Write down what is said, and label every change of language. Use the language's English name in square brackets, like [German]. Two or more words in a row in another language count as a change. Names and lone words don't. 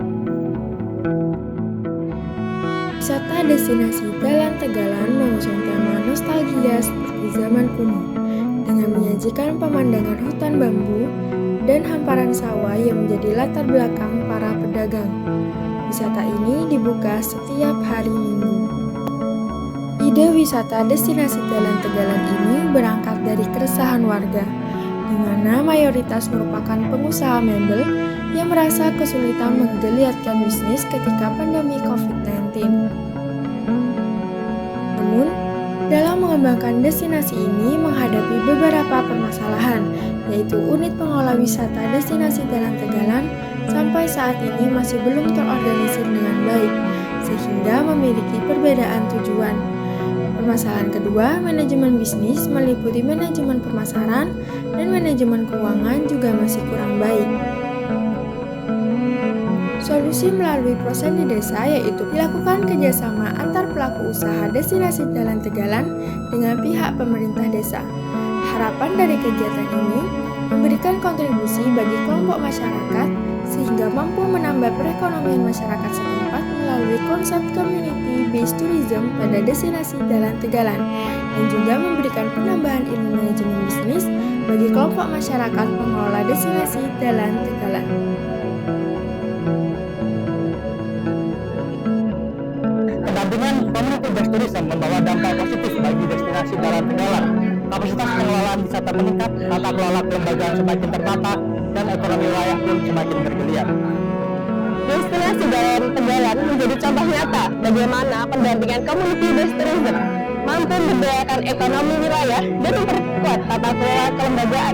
[Indonesian] Wisata destinasi Dalan Tegalan mengusung tema nostalgia seperti zaman kuno, dengan menyajikan pemandangan hutan bambu dan hamparan sawah yang menjadi latar belakang para pedagang. Wisata ini dibuka setiap hari Minggu. Ide wisata destinasi Dalan Tegalan ini berangkat dari keresahan warga, di mana mayoritas merupakan pengusaha mebel yang merasa kesulitan menggeliatkan bisnis ketika pandemi COVID-19. Namun, dalam mengembangkan destinasi ini menghadapi beberapa permasalahan, yaitu unit pengelola wisata destinasi Dalan Tegalan sampai saat ini masih belum terorganisir dengan baik, sehingga memiliki perbedaan tujuan. Permasalahan kedua, manajemen bisnis meliputi manajemen pemasaran dan manajemen keuangan juga masih kurang baik. Solusi melalui Proseni Desa yaitu dilakukan kerjasama antar pelaku usaha destinasi Dalan Tegalan dengan pihak pemerintah desa. Harapan dari kegiatan ini memberikan kontribusi bagi kelompok masyarakat sehingga mampu menambah perekonomian masyarakat setempat melalui konsep [English] community-based tourism [Indonesian] pada destinasi Dalan Tegalan dan juga memberikan penambahan ilmu manajemen bisnis bagi kelompok masyarakat pengelola destinasi Dalan Tegalan. Pendampingan [English] community-based tourism [Indonesian] membawa dampak positif bagi destinasi Dalan Tegalan. Kapasitas pengelolaan wisata meningkat, tata kelola kelembagaan semakin tertata, dan ekonomi wilayah pun semakin bergeliat. Destinasi Dalan Tegalan menjadi contoh nyata bagaimana pendampingan [English] community-based tourism [Indonesian] mampu memberdayakan ekonomi wilayah dan memperkuat tata kelola kelembagaan.